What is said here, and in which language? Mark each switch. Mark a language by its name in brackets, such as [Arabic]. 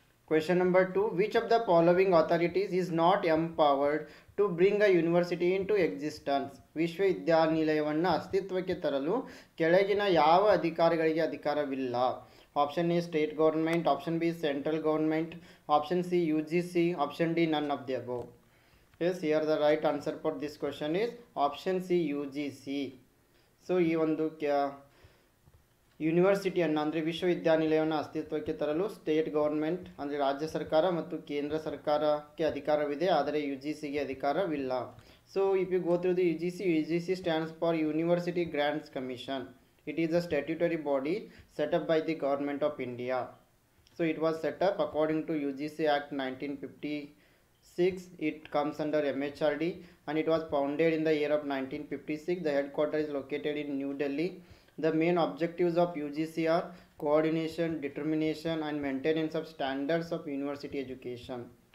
[English] Question number 2, which of the following authorities is not empowered to bring a university into existence? [Kannada] ವಿಶ್ವವಿದ್ಯಾನಿಲಯವನ್ನು ಅಸ್ತಿತ್ವಕ್ಕೆ ತರಲು ಕೆಳಗಿನ ಯಾವ ಅಧಿಕಾರಿಗಳಿಗೆ ಅಧಿಕಾರವಿಲ್ಲ? [English] Option A state government, option B central government, option C UGC, option D none of the above. Yes, here the right answer for this question is option C UGC. [Kannada] So ಈ ಒಂದು ಯೂನಿವರ್ಸಿಟಿಯನ್ನು ಅಂದರೆ ವಿಶ್ವವಿದ್ಯಾನಿಲಯವನ್ನು ಅಸ್ತಿತ್ವಕ್ಕೆ ತರಲು ಸ್ಟೇಟ್ ಗೌರ್ಮೆಂಟ್ ಅಂದರೆ ರಾಜ್ಯ ಸರ್ಕಾರ ಮತ್ತು ಕೇಂದ್ರ ಸರ್ಕಾರಕ್ಕೆ ಅಧಿಕಾರವಿದೆ, ಆದರೆ UGCಗೆ ಅಧಿಕಾರವಿಲ್ಲ. [English] So if you go through the UGC stands for university grants commission. It is a statutory body set up by the government of India. So it was set up according to UGC Act 1956. It comes under MHRD and it was founded in the year of 1956. The headquarters is located in New Delhi. The main objectives of UGC are coordination, determination and maintenance of standards of university education.